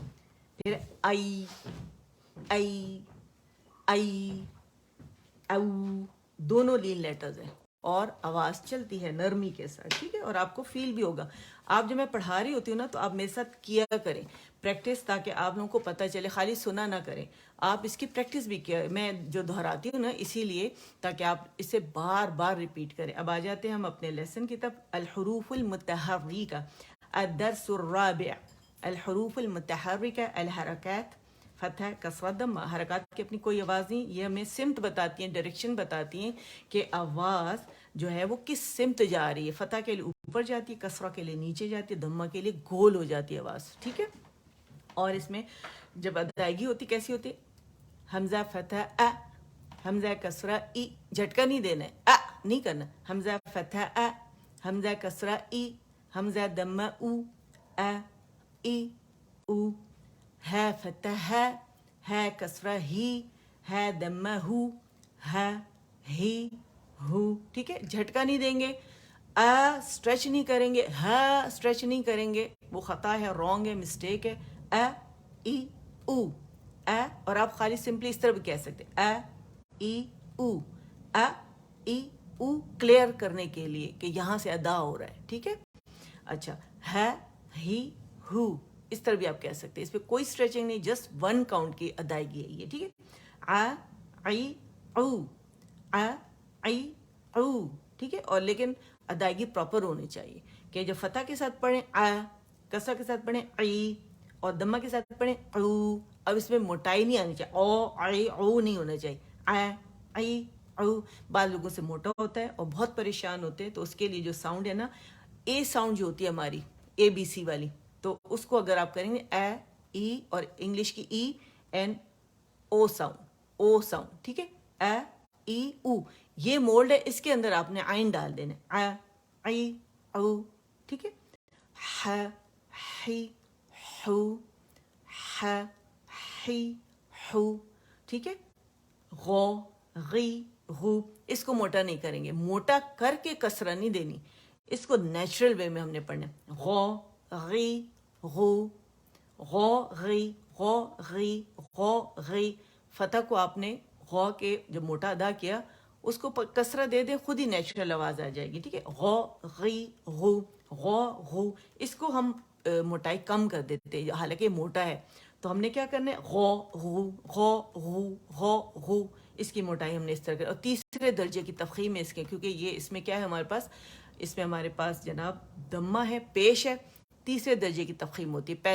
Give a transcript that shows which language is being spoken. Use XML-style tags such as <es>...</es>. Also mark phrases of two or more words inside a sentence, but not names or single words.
<ur>پھر آئی، آئی، آئی، او، دونوں لین لیٹرز ہیں اور آواز چلتی ہے نرمی کے ساتھ، ٹھیک ہے۔ اور آپ کو فیل بھی ہوگا، آپ جب میں پڑھا رہی ہوتی ہوں نا تو آپ میرے ساتھ کیا کریں پریکٹس، تاکہ آپ لوگوں کو پتہ چلے، خالی سنا نہ کریں، آپ اس کی پریکٹس بھی کیا، میں جو دہراتی ہوں نا اسی لیے، تاکہ آپ اسے بار بار ریپیٹ کریں۔ اب آ جاتے ہیں ہم اپنے لیسن کی طرف،</ur> <ar>الحروف المتحرکہ، الدرس الرابع، الحروف المتحرکہ، الحرکات، فتح، کسرہ، ضمہ۔</ar> <ur>حرکات کی اپنی کوئی آواز نہیں، یہ ہمیں سمت بتاتی ہیں، ڈائریکشن بتاتی ہیں کہ آواز جو ہے وہ کس سمت جا رہی ہے۔ فتح کے لیے اوپر جاتی ہے، کسرہ کے لیے نیچے جاتی ہے، ضمہ کے لیے گول ہو جاتی ہے آواز، ٹھیک ہے۔ اور اس میں جب ادائیگی ہوتی کیسی ہوتی، حمزہ فتح ا، حمزہ کسرہ ای، جھٹکا نہیں دینا ہے، ا نہیں کرنا، حمزہ فتح ا، حمزہ کسرہ ای، حمزہ ضمہ او، ا، ای، او، ہے فتح ہے کسرہ ہی، ہے ضمہ ہو، ہے، ہی، ہو، ٹھیک ہے۔ جھٹکا نہیں دیں گے، اسٹریچ نہیں کریں گے، اسٹریچ نہیں کریں گے، وہ خطا ہے، رونگ ہے، مسٹیک ہے۔ ای، او، اور آپ خالی سمپلی اس طرح بھی کہہ سکتے ای، او، ای، او، کلیئر کرنے کے لیے کہ یہاں سے ادا ہو رہا ہے، ٹھیک ہے۔ اچھا ہے، ہی، ہو، اس طرح بھی آپ کہہ سکتے ہیں، اس پہ کوئی اسٹریچنگ نہیں،</ur> <en>just one count</en> <ur>کی ادائیگی ہے یہ، ٹھیک ہے۔ ای، او، ای، او، ٹھیک ہے۔ اور لیکن ادائیگی پراپر ہونی چاہیے کہ جب فتح کے ساتھ پڑھیں کسرہ کے ساتھ پڑھیں ای، اور ضمہ کے ساتھ پڑھیں او۔ اب اس میں موٹائی نہیں آنی چاہیے، او، ای، او نہیں ہونا چاہیے، ای، او۔ بعض لوگوں سے موٹا ہوتا ہے اور بہت پریشان ہوتے ہیں، تو اس کے لیے جو ساؤنڈ ہے نا، اے ساؤنڈ جو ہوتی ہے ہماری اے بی سی والی، تو اس کو اگر آپ کریں گے ای، اور انگلش کی</ur> <en>E and O sound,</en> <ur>ٹھیک ہے، ای، او، یہ مولڈ ہے، اس کے اندر آپ نے عین ڈال دینا، ای، او، ٹھیک ہے۔ ہی، ہو، ہی، ہو، ٹھیک ہے۔ غو، غی، غو، اس کو موٹا نہیں کریں گے، موٹا کر کے کسرہ نہیں دینی، اس کو</ur> <en>natural way</en> <ur>میں ہم نے پڑھنا ہے۔ غو، غی، غو، غو، غی، غو، غی، غو، غی۔ فتح کو آپ نے غو کے جب موٹا ادا کیا، اس کو کسرہ دے دے، خود ہی نیچرل آواز آ جائے گی، ٹھیک ہے۔ غو، غی، غو، غو، غو، اس کو ہم موٹائی کم کر دیتے ہیں، حالانکہ موٹا ہے، تو ہم نے کیا کرنا ہے، غو، غو، غو، غو، غو، غو، اس کی موٹائی ہم نے اس طرح کر۔ اور تیسرے درجے کی تفخیم ہے اس کے، کیونکہ یہ اس میں کیا ہے ہمارے پاس، اس میں ہمارے پاس جناب ضمہ ہے، پیش ہے، تیسرے درجے کی تفخیم ہوتی ہے۔</ur>